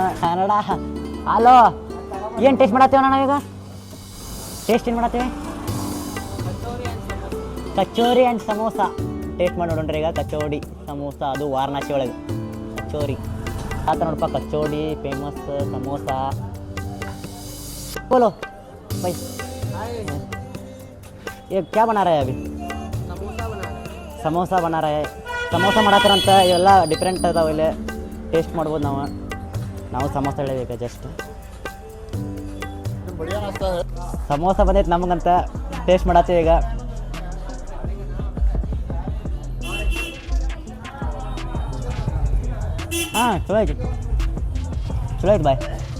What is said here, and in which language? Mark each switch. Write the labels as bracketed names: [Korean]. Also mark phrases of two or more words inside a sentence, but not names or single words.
[Kannada] ಕನ್ನಡ ಹಲೋ, ಏನು ಟೇಸ್ಟ್ ಮಾಡತ್ತೇವ ನಾವೀಗ? ಟೇಸ್ಟ್ ಏನು ಮಾಡತ್ತೇವೆ? ಕಚೋರಿ ಆ್ಯಂಡ್ ಸಮೋಸ ಟೇಸ್ಟ್ ಮಾಡಿ ನೋಡೋಣ್ರಿ ಈಗ. ಕಚೋಡಿ ಸಮೋಸ, ಅದು ವಾರಣಾಸಿ ಒಳಗೆ ಕಚೋರಿ ಆತ ನೋಡಪ್ಪ. ಕಚೋಡಿ ಫೇಮಸ್, ಸಮೋಸ. [Hindi] बोलो भाई, ये क्या बना रहा है अभी? [Kannada] ಸಮೋಸ ಬನಾರ. ಸಮೋಸ ಮಾಡತ್ತಾರಂತ. ಇವೆಲ್ಲ ಡಿಫ್ರೆಂಟ್ ಅದಾವ ಇಲ್ಲಿ. ಟೇಸ್ಟ್ ಮಾಡ್ಬೋದು ನಾವು. ನಾವು ಸಮೋಸ ಹೇಳಬೇಕು ಜಸ್ಟ್. ಸಮೋಸ ಬಂದೈತೆ ನಮಗಂತ. ಟೇಸ್ಟ್ ಮಾಡತ್ತೀವಿ ಈಗ. ಹಾಂ ಚಲೋ ಐತಿ, ಚಲೋ ಐತಿ ಬಾಯ್.